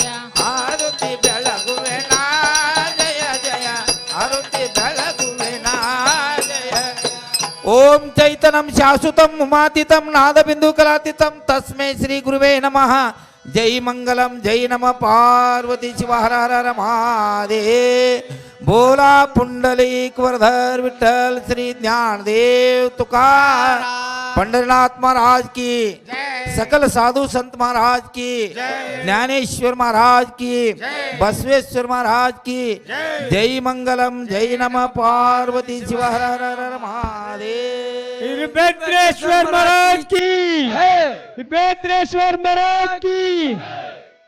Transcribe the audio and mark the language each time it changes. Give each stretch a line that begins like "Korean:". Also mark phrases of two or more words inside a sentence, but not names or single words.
Kannada: ಆರತಿ ಬೆಳಗುವೆ ನಾ ಜಯ ಜಯ ಆರತಿ ಬೆಳಗುವೆ ನಾ ಜಯ
Sanskrit: ಓಂ ಚೈತನಂ ಶಾಶ್ವತಂ ಉಮಾತೀತಂ ನಾದಬಿಂದು ಕಲಾತೀತಂ ತಸ್ಮೈ ಶ್ರೀ ಗುರುವೇ ನಮಃ ಜೈ ಮಂಗಲಂ ಜೈ ನಮ ಪಾರ್ವತಿ ಶಿವ ಹರ ಹರ ಹರ ಮಹಾದೇವ್
Marathi: बोला पुंडलिक वरधर विठ्ठल श्री ज्ञानदेव तुकार पंडरनाथ महाराज की सकल साधु संत महाराज की ज्ञानेश्वर महाराज की बसवेश्वर महाराज की
Sanskrit: जय मंगलम जय नमः पार्वती शिव हर हर हर महादेव
Marathi: वीरभद्रेश्वर महाराज की वीरभद्रेश्वर महाराज की